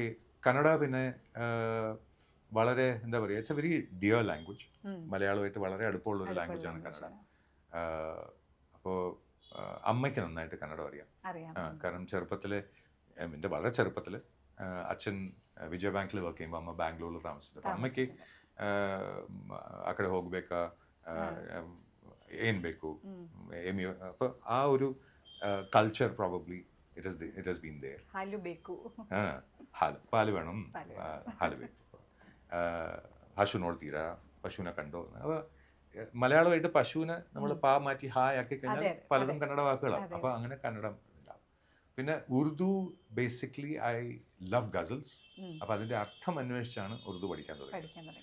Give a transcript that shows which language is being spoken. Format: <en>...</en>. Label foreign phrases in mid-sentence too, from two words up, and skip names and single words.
<ml>കന്നഡ പിന്നെ വളരെ എന്താ പറയുക,</ml> <en>It's a very dear language.</en> <ml>മലയാളമായിട്ട് വളരെ അടുപ്പമുള്ള ഒരു ലാംഗ്വേജാണ് കന്നഡ. അപ്പോൾ അമ്മയ്ക്ക് നന്നായിട്ട് കന്നഡ അറിയാം. കാരണം ചെറുപ്പത്തിൽ, എൻ്റെ വളരെ ചെറുപ്പത്തിൽ അച്ഛൻ</ml> <kn>ವಿಜಯ ಬ್ಯಾಂಕ್ಲಿ ವರ್ಕ್</kn> <ml>ചെയ്യുമ്പോൾ</ml> <kn>ಅಮ್ಮ ಬ್ಯಾಂಗ್ಳೂರಲ್ಲಿ ತಾಮಸಿದ್ರು. ಅಮ್ಮಕ್ಕೆ ಆ ಕಡೆ ಹೋಗ್ಬೇಕಾ, ಏನು ಬೇಕು,</kn> <ml>അപ്പോൾ ಆ ഒരു കൾച്ചർ</ml> <en>probably it has been there.</en> <kn>ಹಾಲು ಬೇಕು,</kn> <ml>പാല് വേണം,</ml> <kn>ಹಾಲು ಬೇಕು,</kn> <ml>പശു നോಡ್ತೀರಾ, പശുവിനെ കണ്ടോ. അപ്പോൾ മലയാളമായിട്ട് പശുവിനെ നമ്മൾ പാ മാറ്റി ഹായ് ആക്കി കഴിഞ്ഞാൽ പലതും കന്നഡ വാക്കുകളാണ്. അപ്പോൾ അങ്ങനെ കന്നഡം. പിന്നെ ഉറുദു ബേസിക്കലി</ml> <en>I love ghazals.</en> <ml>അപ്പോൾ അതിൻ്റെ അർത്ഥം അന്വേഷിച്ചാണ് ഉറുദു പഠിക്കാൻ തുടങ്ങി.</ml>